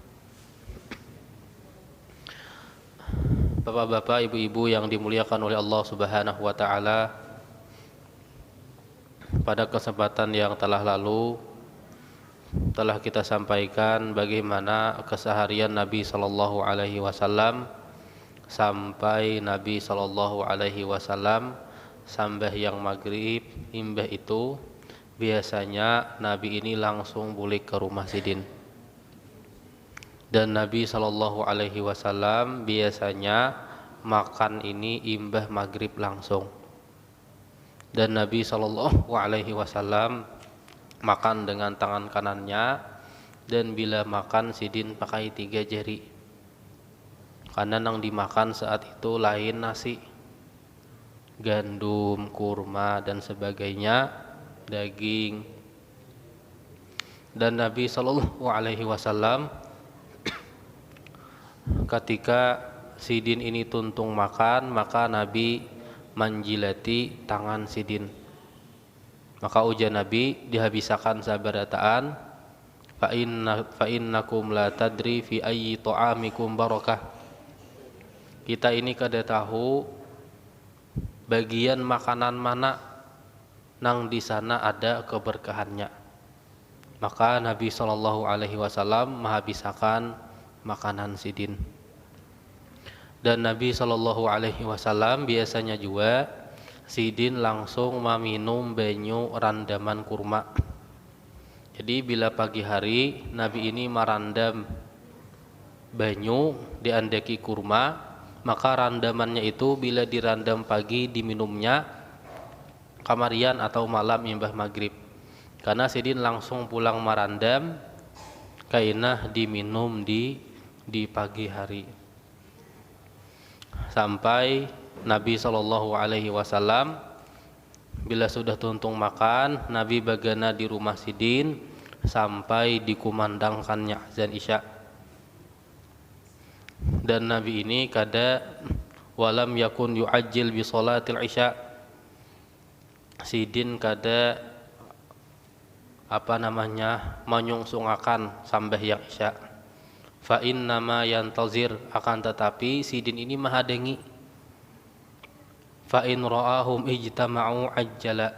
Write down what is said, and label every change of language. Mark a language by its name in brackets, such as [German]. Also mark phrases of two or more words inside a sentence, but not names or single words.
[Banjar] Bapak-bapak, ibu-ibu yang dimuliakan oleh Allah [Arabic] سبحانه وتعالى, [Banjar] pada kesempatan yang telah lalu telah kita sampaikan bagaimana keseharian Nabi [Arabic] صلى الله عليه وسلم [Banjar] sampai Nabi [Arabic] صلى الله عليه وسلم [Banjar] sembahyang maghrib imbah itu biasanya Nabi ini langsung balik ke rumah Sidin, dan Nabi [Arabic] صلى الله عليه وسلم [Banjar] biasanya makan ini imbah maghrib langsung. Dan Nabi [Arabic] صلى الله عليه وسلم [Banjar] makan dengan tangan kanannya, dan bila makan Sidin pakai 3 jari, karena yang dimakan saat itu lain nasi, gandum, kurma dan sebagainya, daging. Dan Nabi [Arabic] صلى الله عليه وسلم [Banjar] ketika Sidin ini tuntung makan, maka Nabi menjilati tangan Sidin. Maka ujar Nabi, dihabisakan sabarataan, [Arabic] فإنكم لا تدري في أي طعامكم بركة. [Banjar] Kita ini kada tahu bagian makanan mana nang di sana ada keberkahannya. Maka Nabi [Arabic] صلى الله عليه وسلم [Banjar] menghabiskan makanan Sidin. Dan Nabi [Arabic] صلى الله عليه وسلم [Banjar] biasanya juga Sidin langsung meminum banyu randaman kurma. Jadi bila pagi hari Nabi ini merandam banyu diandaki kurma, maka randamannya itu bila dirandam pagi diminumnya kamarian atau malam imbah maghrib. Karena Sidin langsung pulang merandam kainah diminum di pagi hari. Sampai Nabi [Arabic] صلى الله عليه وسلم [Banjar] bila sudah tuntung makan, Nabi bagana di rumah Sidin sampai dikumandangkannya azan Isya. Dan Nabi ini kada [Arabic] ولم يكن يعجل بصلاة العشاء. [Banjar] Sidin kada menyungsungakan sembahyang Isya. [Arabic] فإنما ينتظر, [Banjar] akan tetapi Sidin ini mahadengi. [Arabic] فإن رآهم اجتمعوا عجل.